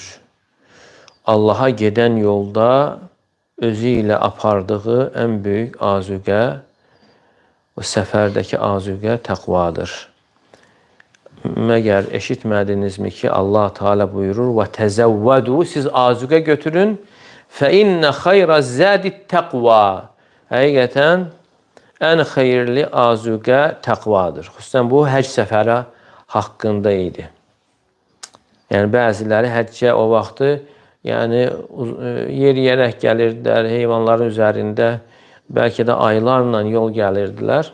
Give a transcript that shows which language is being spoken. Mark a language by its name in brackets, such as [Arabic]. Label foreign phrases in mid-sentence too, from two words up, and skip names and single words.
[Azerbaijani] Allaha gedən yolda özü ilə apardığı ən böyük azüqə, o səfərdəki azüqə təqvadır. Məgər eşitmədinizmi ki, Allah Teala buyurur, وَتَزَوَّدُوا siz azüqə götürün, [Arabic] فَإِنَّ خَيْرَ الزَّادِ التَّقْوَى [Azerbaijani] həqiqətən ən xeyirli azüqə təqvadır. Xüsusən bu həcc səfəri haqqında idi. Yəni bəziləri həccə o vaxtı yeriyərək gəlirdilər, heyvanların üzərində bəlkə də aylarla yol gəlirdilər.